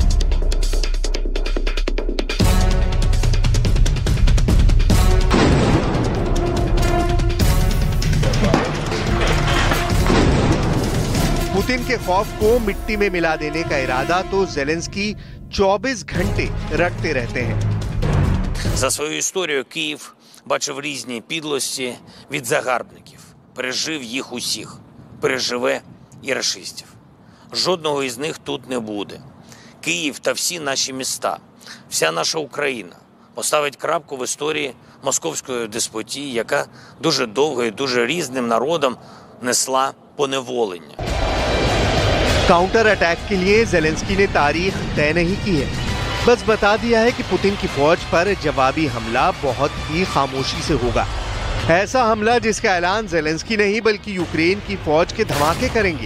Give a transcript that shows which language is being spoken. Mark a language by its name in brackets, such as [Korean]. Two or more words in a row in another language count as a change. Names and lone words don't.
[Hindi] पुतिन के खौफ को मिट्टी में मिला देने का इरादा तो जेलेंस्की 24 घंटे रटते रहते हैं। [Ukrainian] За свою історію Київ бачив різні підлості від загарбників. Пережив їх усіх. Переживе і рашистів. Жодного із них тут не буде. Київ та всі наші міста, вся наша Україна поставить крапку в історії московської деспотії, яка дуже довго і дуже різним народам несла поневолення. [English] counter attack [Hindi] के लिए जेलेंस्की ने तारीख तय नहीं की है, बस बता दिया है कि पुतिन की फौज पर जवाबी हमला बहुत ही खामोशी से होगा। ऐसा हमला जिसका ऐलान जेलेंस्की नहीं बल्कि यूक्रेन की फौज के धमाके करेंगे।